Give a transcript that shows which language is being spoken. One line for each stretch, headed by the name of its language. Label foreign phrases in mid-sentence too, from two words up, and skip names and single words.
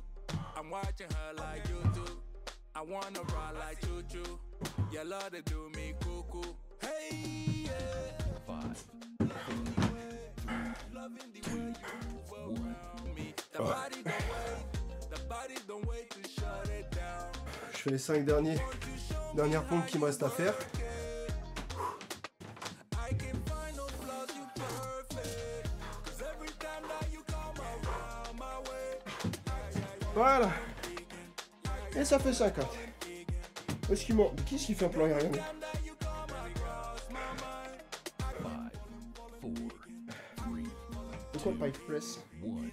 English: I'm watching her like YouTube. I wanna ride like choo choo. Your love, they do me cuckoo. Hey, yeah. Five, Loving the way you move around me. The body don't wait to shut it down.
French: Je fais les 5 dernières pompes qui me restent à faire.
English: I can find no flaws, you perfect. 'Cause every time that you come around my way,
French: Voilà. Et ça fait 50. Où est-ce qu'il manque? Qui est-ce qui fait un plan aérien?
English: that you come across my mind. five, four, three,
French: Pourquoi le Pike Press?
English: one.